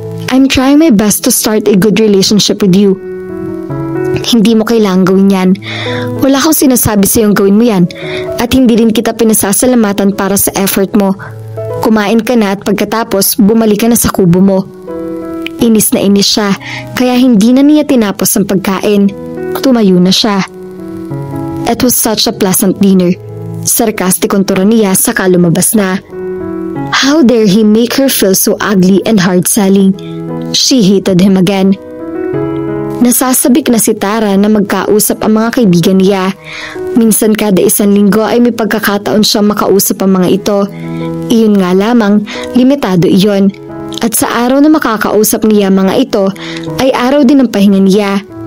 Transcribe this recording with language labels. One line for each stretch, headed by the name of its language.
English: I'm trying my best to start a good relationship with you.
Filipino: Hindi mo kailangang gawin yan. Wala akong sinasabi sa iyong gawin mo yan. At hindi rin kita pinasasalamatan para sa effort mo. Kumain ka na at pagkatapos bumalik ka na sa kubo mo. Inis na inis siya, kaya hindi na niya tinapos ang pagkain. Tumayo na siya.
English: It was such a pleasant dinner.
Filipino: Sarcastic ang tura niya saka lumabas na.
English: How dare he make her feel so ugly and hard-selling? She hated him again.
Filipino: Nasasabik na si Tara na magkausap ang mga kaibigan niya. Minsan kada 1 linggo ay may pagkakataon siyang makausap ang mga ito. Iyon nga lamang, limitado iyon. At sa araw na makakausap niya mga ito, ay araw din ng pahinga niya.